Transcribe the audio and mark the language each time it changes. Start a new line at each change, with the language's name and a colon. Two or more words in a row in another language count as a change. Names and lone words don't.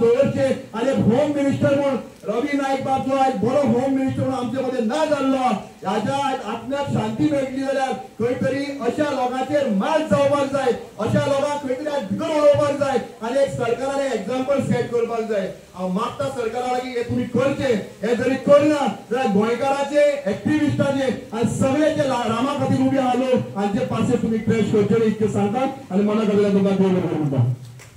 Konkani: दवरचें आणि एक
English: home minister
Konkani: म्हूण रवी नाईक बाबचो आयज बरो
English: home minister
Konkani: म्हणून आमचे मध्ये ना जाल्लो ह्याच्या आत्म्याक शांती मेळटली जाल्यार खंय तरी अशा लोकांचेर मात जावपाक जाय अशा लोकांक खंय तरी भितर उडोवपाक जाय आणि एक सरकारान
English: example set
Konkani: करपाक जाय हांव मागता सरकारा लागीं हे तुमी करचें हे जरी करना जाल्यार गोंयकाराचे ऍक्टिव्हिस्टाचे उभे आलो आणि जे पासे तुम्ही क्रॅश करचे इतके सांगतात
Marathi: आणि मला कधीला तुमचा देव म्हणतात